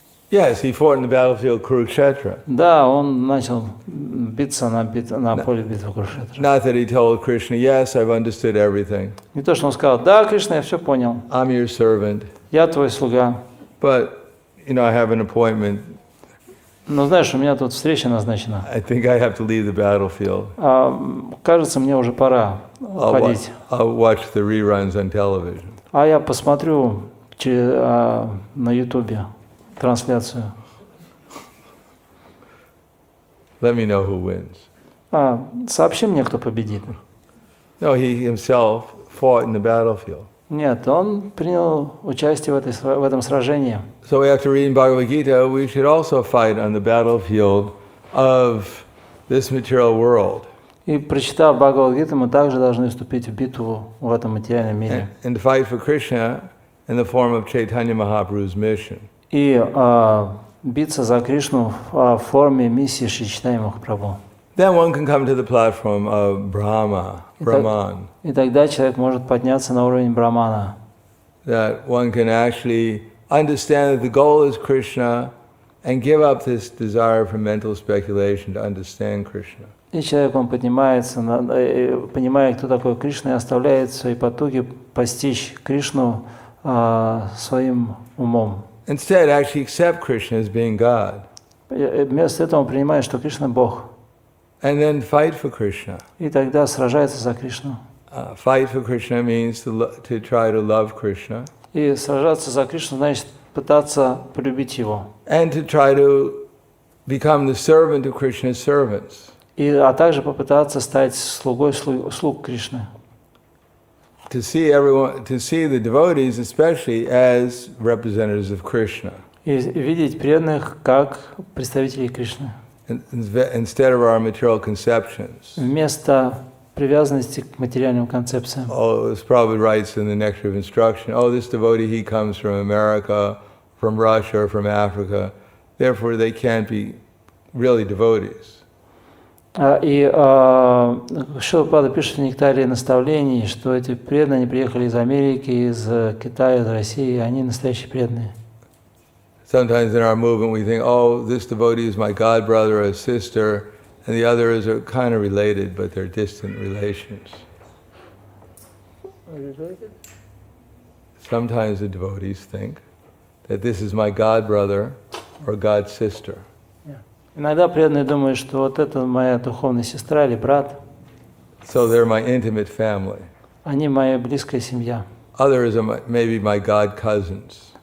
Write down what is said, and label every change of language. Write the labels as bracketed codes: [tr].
[en] Yes, he fought in the battlefield Kurukshetra. [ru] Да, он начал биться на поле битвы Курукшетра. [en] Not that he told Krishna, yes, I've understood everything. [ru] Не то, что он сказал, да, Кришна, я все понял. [en] I'm your servant. [ru] Я твой слуга. [en] But, I have an appointment. [ru] Но знаешь, у меня тут встреча назначена. [en] I think I have to leave the battlefield. [ru] Кажется, мне уже пора уходить. [en] I'll watch the reruns on television. [ru] А я посмотрю на Ютубе трансляцию. [en] Let me know who wins. [ru] Сообщи мне, кто победит. [en] No, he himself fought in the battlefield. [ru] Нет, он принял участие в этом сражении. [en] So after reading Bhagavad Gita, we should also fight on the battlefield of this material world. [ru] И прочитав Бхагавад-гиту, мы также должны вступить в битву в этом материальном мире. [en] And to fight for Krishna in the form of Chaitanya Mahaprabhu's mission. [ru] И биться за Кришну в форме миссии Шри Чайтаньи Махапрабху. [en] Then one can come to the platform of Brahman. [ru] И тогда человек может подняться на уровень Брахмана. [en] that one can actually understand that the goal is Krishna and give up this desire for mental speculation to understand Krishna. [ru] И человек, он поднимается, понимая, кто такой Кришна, и оставляет свои потуги постичь Кришну своим умом. [en] Instead, actually accept Krishna as being God. [ru] Вместо этого он принимает, что Кришна – Бог. [en] And then fight for Krishna. [ru] И тогда сражается за Кришну. [en] Fight for Krishna means to try to love Krishna. [ru] И сражаться за Кришну значит пытаться полюбить Его. [en] And to try to become the servant of Krishna's servants. [ru] А также попытаться стать слугой слуг Кришны. [en] To see the devotees especially as representatives of Krishna. [ru] И видеть преданных как представителей Кришны. [en] Instead of our material conceptions. [ru] Вместо привязанности к материальным концепциям. [en] Oh, this Prabhupada writes in the Nectar of Instruction, oh, this devotee, he comes from America, from Russia, or from Africa, therefore they can't be really devotees. [ru] И Шрила Прабхупада пишет в Нектаре наставлений, что эти преданные приехали из Америки, из Китая, из России, и они настоящие преданные. [en] Sometimes in our movement we think, oh, this devotee is my god brother or sister, and the others are kind of related, but they're distant relations. Sometimes the devotees think that this is my god brother or god sister. [ru] Иногда преданные думают, что вот это моя духовная сестра или брат. [en] So they're my intimate family. [ru] Они моя близкая семья. [en] Others are maybe my god cousins.